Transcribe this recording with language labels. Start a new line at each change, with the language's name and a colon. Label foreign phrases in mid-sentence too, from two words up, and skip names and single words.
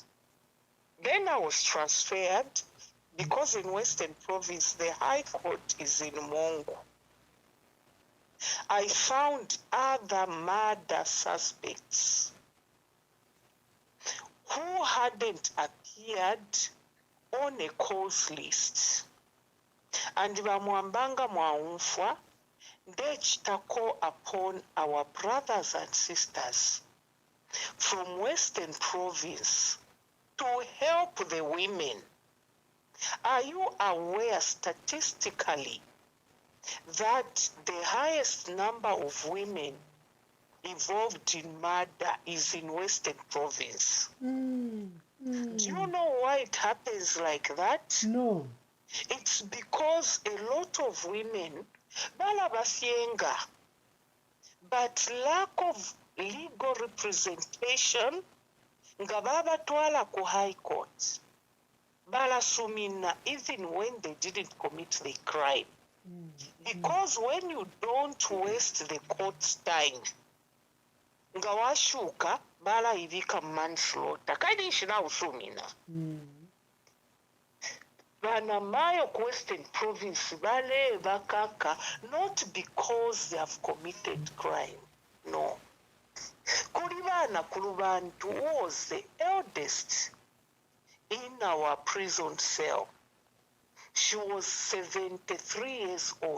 English: Then I was transferred because in Western Province, the High Court is in Mongo. I found other murder suspects who hadn't appeared on a cause list.
Bemba: And bamwambanga mwaumfwa,
English: they call upon our brothers and sisters from Western Province to help the women. Are you aware statistically that the highest number of women involved in murder is in Western Province? Do you know why it happens like that? No. It's because a lot of women balabasienga, but lack of legal representation
Bemba: nga babatwala ku High Court balasumina
English: even when they didn't commit the crime. Because when you don't waste the court's time
Bemba: nga washuka bala ivika manslaughter kadi shina usumina bana mayo ku Western Province bale bakaka,
English: not because they have committed crime, no. Kulibana Kulubantu was the eldest in our prison cell. She was 73 years old.